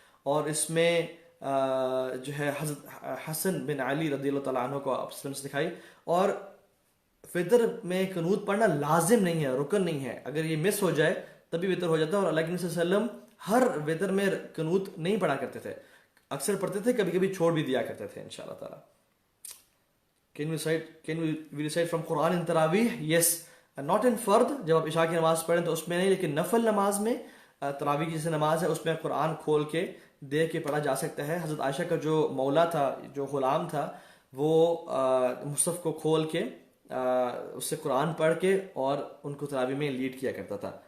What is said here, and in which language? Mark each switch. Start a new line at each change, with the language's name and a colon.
Urdu: اور اس میں جو ہے حضرت حسن بن علی رضی اللہ تعالیٰ عنہ کو آپ سے دکھائی. اور وتر میں قنوت پڑھنا لازم نہیں ہے، رکن نہیں ہے. اگر یہ مس ہو جائے تبھی وتر ہو جاتا ہے. اور اللہ کے نبی صلی اللہ علیہ وسلم ہر وتر میں قنوت نہیں پڑھا کرتے تھے، اکثر پڑھتے تھے، کبھی کبھی چھوڑ بھی دیا کرتے تھے انشاءاللہ تعالیٰ.
English: Can we recite from Quran in Taraweeh? Yes. Not in
Urdu: فرد، جب آپ عشاء کی نماز پڑھیں تو اس میں نہیں، لیکن نفل نماز میں تراویح کی جیسے نماز ہے اس میں قرآن کھول کے دیکھ کے پڑھا جا سکتا ہے. حضرت عائشہ کا جو مولا تھا، جو غلام تھا، وہ مصحف کو کھول کے اس سے قرآن پڑھ کے اور ان کو تراویح میں لیڈ کیا کرتا تھا.